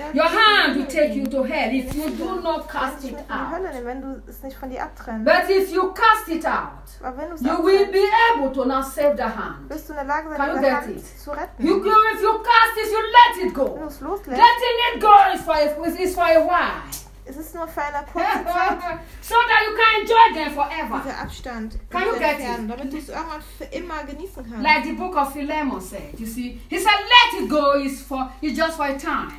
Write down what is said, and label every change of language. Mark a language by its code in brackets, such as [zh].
[en] Your hand will take you to hell if you do not cast it out. But if you cast it out, you will be able to now save the hand. Can you get it? If you cast it, you let it go. Letting it go is for a while. [de] Es ist nur für eine kurze Zeit. [en] So that you can enjoy them forever. [de] Dieser Abstand. [en] Can you get it? [de] Damit du es irgendwann für immer genießen kannst. [en] Like the book of Philemon said, you see. He said, let it go is just for a time.